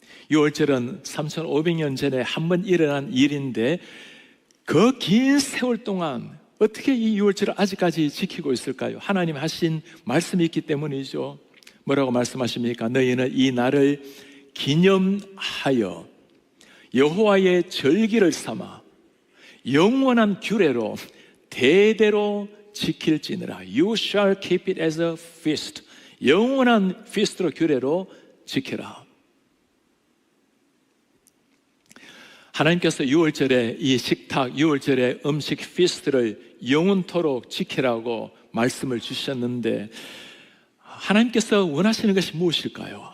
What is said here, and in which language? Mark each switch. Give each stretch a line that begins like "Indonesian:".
Korean: 유월절은 3,500년 전에 한 번 일어난 일인데 그 긴 세월 동안 어떻게 이 유월절을 아직까지 지키고 있을까요? 하나님 하신 말씀이 있기 때문이죠. 뭐라고 말씀하십니까? 너희는 이 날을 기념하여 여호와의 절기를 삼아 영원한 규례로 대대로 지킬지니라.
English: You shall keep it as a feast.
Korean: 영원한 feast로 규례로 지켜라. 하나님께서 6월절에 이 식탁, 6월절에 음식 피스트를 영원토록 지키라고 말씀을 주셨는데 하나님께서 원하시는 것이 무엇일까요?